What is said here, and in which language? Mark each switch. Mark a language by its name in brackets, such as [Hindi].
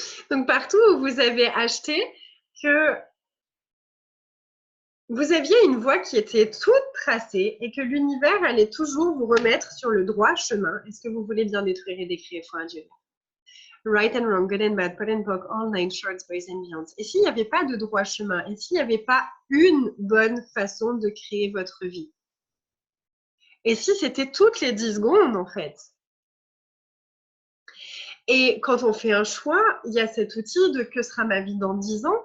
[French] Donc, partout où vous avez acheté que vous aviez une voie qui était toute tracée et que l'univers allait toujours vous remettre sur le droit chemin, est-ce que vous voulez bien détruire et décrire foi à Dieu? [English] Right and wrong, good and bad, pot and pock, all nine shorts, boys and beyonds. [French] Et s'il n'y avait pas de droit chemin, et s'il n'y avait pas une bonne façon de créer votre vie? Et si c'était toutes les 10 secondes, en fait? Et quand on fait un choix, il y a cet outil de que sera ma vie dans 10 ans?